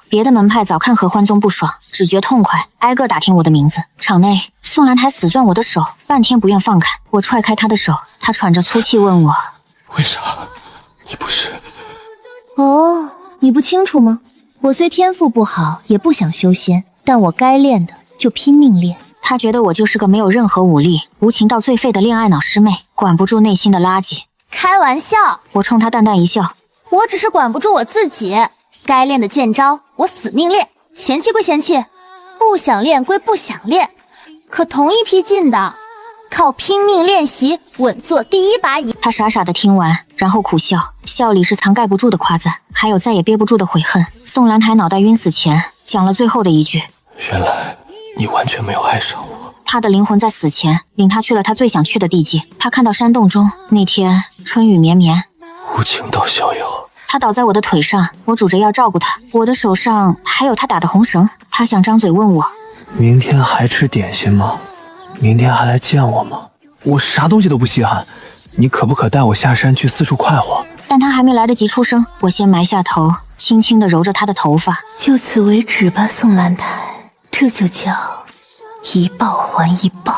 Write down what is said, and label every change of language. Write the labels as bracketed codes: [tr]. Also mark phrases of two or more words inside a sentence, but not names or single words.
[zh] 別的門派早看合歡宗不爽，只覺痛快，挨個打聽我的名字。場內，宋蘭台死攥我的手，半天不願放開。我踹開他的手，他喘着粗氣問我：“ 為啥？你不是？” 哦，你不清楚嗎？我雖天賦不好，也不想修仙，但我該練的就拼命練。他覺得我就是個沒有任何武力、無情到最廢的戀愛腦師妹，管不住內心的垃圾。開玩笑，我衝他淡淡一笑，我只是管不住我自己，該練的劍招我死命練，嫌棄歸嫌棄，不想練歸不想練，可同一批進的，靠拼命練習穩坐第一把椅。他傻傻的聽完，然後苦笑，笑裡是藏蓋不住的誇讚，還有再也憋不住的悔恨。宋蘭台腦袋暈死前講了最後的一句：“ 原來你完全沒有愛上我。” 他的靈魂在死前領他去了他最想去的地界。他看到山洞中那天春雨綿綿，無情道逍遙。他倒在我的腿上，我拄着要照顧他，我的手上還有他打的紅繩。他想張嘴問我：“ 明天還吃點心嗎？明天還來見我嗎？” 我啥東西都不稀罕，你可不可帶我下山去四處快活？但他還沒來得及出聲，我先埋下頭，輕輕地揉着他的頭髮。就此為止吧，宋蘭台，這就叫一報還一報。